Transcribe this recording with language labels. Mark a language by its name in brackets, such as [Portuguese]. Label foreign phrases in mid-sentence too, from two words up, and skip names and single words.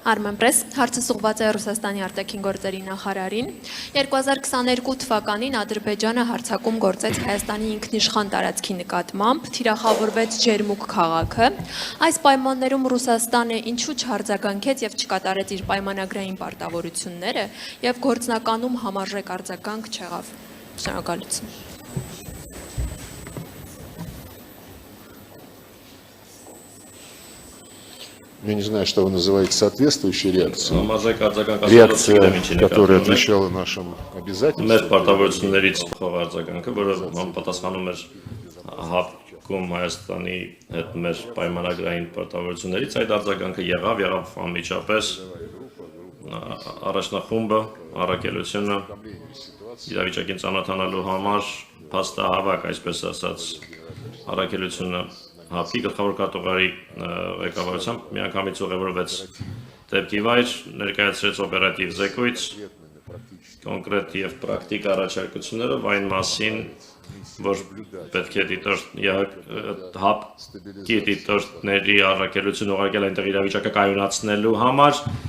[Armenian] Armenpress հարցը ուղղված է Ռուսաստանի արտաքին գործերի նախարարին 2022 թվականին Ադրբեջանը հարձակում գործեց Հայաստանի ինքնիշխան տարածքի նկատմամբ, թիրախավորվեց Ջերմուկ քաղաքը։ Այս պայմաններում Ռուսաստանը ինչու չարձագանքեց եւ չկատարեց իր պայմանագրային պարտավորությունները եւ գործնականում համարժեք արձագանք չեղավ։ Շնորհակալություն։ [Russian] Я не знаю, что вы называете соответствующей реакцией. Реакция, которая отвечала нашим обязательствам. [Armenian] Հայաստանի հետ մեր պայմանագրային պարտավորություններից այդ արձագանքը եղավ անմիջապես առաջնախումբը, առաքելությունը իրավիճակին ծանոթանալու համար փաստահավաք, այսպես ասած, առաքելությունը ՀԱՊ-ի գլխավոր կատողարի ղեկավարությամբ միանգամից ուղևորվեց դեպքի վայր, ներկայացրեց օպերատիվ զեկույց, կոնկրետ եւ պրակտիկ առաջարկություններով այն մասին, որ պետք է ՀԱՊ-ի դիտորդների առաքելություն ուղարկել այնտեղ իրավիճակը կայունացնելու համար,